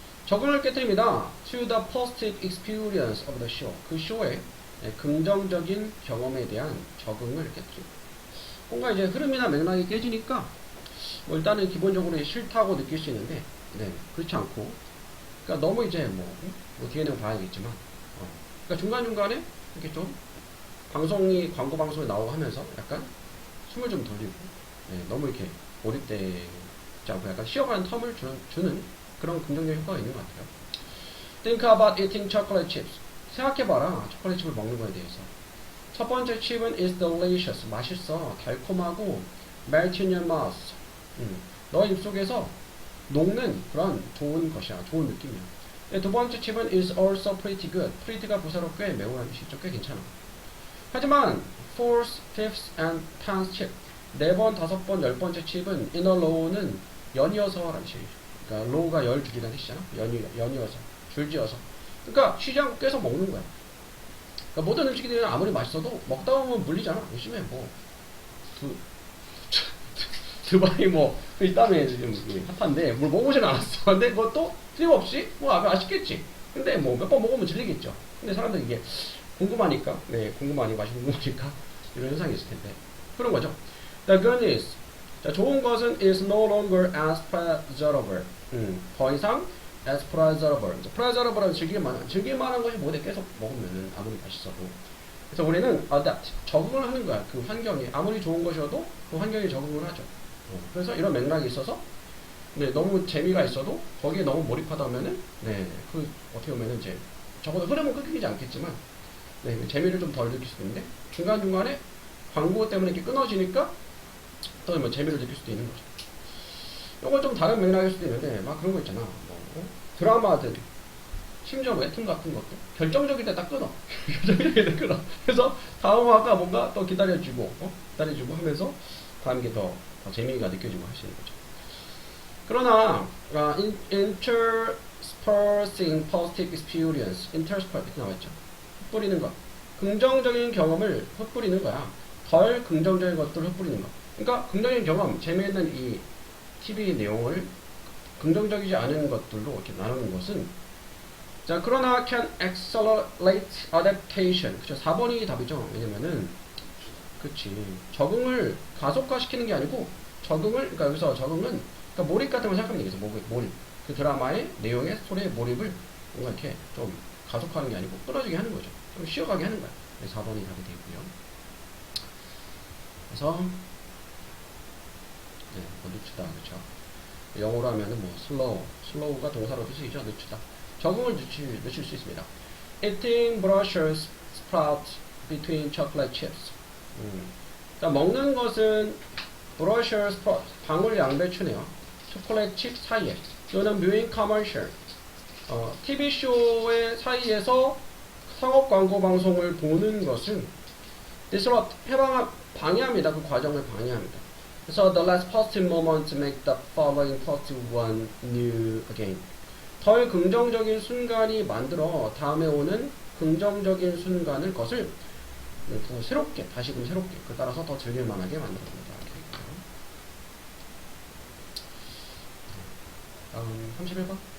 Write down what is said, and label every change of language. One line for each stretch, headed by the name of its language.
English: To the positive experience of the show.
Korean: 그 쇼의 긍정적인 경험에 대한 적응을 깨트립니다. 뭔가 이제 흐름이나 맥락이 깨지니까 뭐 일단은 기본적으로 싫다고 느낄 수 있는데 그렇지 않고 그러니까 너무 이제 뭐 뒤에는 봐야겠지만 그러니까 중간중간에 이렇게 좀 방송이 광고 방송에 나오고 하면서 약간 숨을 좀 돌리고 너무 이렇게 몰입되지 않고 약간 쉬어가는 텀을 주는 그런 긍정적인 효과가 있는 것 같아요.
English: Think about eating chocolate chips.
Korean: 생각해봐라. 초콜릿 칩을 먹는 거에 대해서. 첫 번째 칩은
English: is delicious.
Korean: 맛있어. 달콤하고
English: melt in your mouth.
Korean: 너 입속에서 녹는 그런 좋은 것이야. 좋은 느낌이야. 두 번째 칩은
English: is also pretty good.
Korean: pretty가 부사로 꽤 매우 하기 쉽죠. 꽤 괜찮아. 하지만
English: fourth, fifth, and tenth chip
Korean: 4번, 5번, 10번째 칩은
English: in a row
Korean: 는 연이어서 라는 뜻이에요. 그러니까 row가 10줄이라는 뜻이잖아. 연이어서 줄지어서. 그러니까 쉬지 않고 계속 먹는 거야. 그러니까 모든 음식이 아무리 맛있어도 먹다 보면 물리잖아. 요즘에 뭐 두바이 뭐 있다며 지금 핫한데 뭘 먹어보진 않았어. 근데 그것도 틀림없이 뭐 아쉽겠지. 근데 뭐 몇 번 먹으면 질리겠죠. 근데 사람들이 이게 궁금하니까 궁금하니까 맛이 궁금하니까 이런 현상이 있을 텐데 그런 거죠.
English: The good news.
Korean: 자, 좋은 것은
English: is no longer as pleasurable.
Korean: 더 이상
English: as pleasurable.
Korean: pleasurable은 즐길만한 것이 뭐든 계속 먹으면은 아무리 맛있어도. 그래서 우리는 adapt, 적응을 하는 거야. 그 환경에 아무리 좋은 것이어도 그 환경에 적응을 하죠. 그래서 이런 맥락이 있어서 너무 재미가 있어도 거기에 너무 몰입하다 보면은 그 어떻게 보면은 이제 적어도 흐름은 끊기지 않겠지만 재미를 좀 덜 느낄 수도 있는데 중간중간에 광고 때문에 이렇게 끊어지니까 또 뭐 재미를 느낄 수도 있는 거죠. 이건 좀 다른 맥락일 수도 있는데 막 그런 거 있잖아. 드라마든 심지어 웹툰 같은 것도 결정적일 때 딱 끊어. 결정적일 때 끊어. 그래서 다음 화가 뭔가 또 기다려주고 하면서 다음 게 더 재미가 느껴지고 할 수 있는 거죠. 그러나
English: interspersing positive experience, intersperse
Korean: 이렇게 나와있죠. 흩뿌리는 것, 긍정적인 경험을 흩뿌리는 거야. 덜 긍정적인 것들을 흩뿌리는 거. 그러니까 긍정적인 경험, 재미있는 이 TV 내용을 긍정적이지 않은 것들로 이렇게 나누는 것은 자 그러나
English: can accelerate adaptation.
Korean: 그쵸? 4번이 답이죠. 왜냐면은 그치 적응을 가속화시키는 게 아니고 그러니까 여기서 적응은 그러니까 몰입 같은 걸 생각하면 되겠어. 몰입. 그 드라마의 내용의 스토리의 몰입을 뭔가 이렇게 좀 가속화하는 게 아니고 끊어지게 하는 거죠. 좀 쉬어가게 하는 거야. 4번이 답이 되고요. 그래서 뭐 늦추다 그렇죠. 영어로 하면은 뭐 slow가 동사로 쓰이죠. 늦추다. 적응을 늦출 수 있습니다.
English: Eating brochures sprout between chocolate chips.
Korean: 그러니까 먹는 것은 brochures sprout 방울 양배추네요. 초콜릿 칩 사이에 또는 뮤잉 커머셜 TV쇼의 사이에서 상업 광고 방송을 보는 것은 disrupt 방해합니다. 그 과정을 방해합니다. 그래서
English: the less positive moment make the following positive one new again.
Korean: 덜 긍정적인 순간이 만들어 다음에 오는 긍정적인 순간을 것을 새롭게 다시금 새롭게 그 따라서 더 즐길만하게 만들어줍니다. 다음 31번.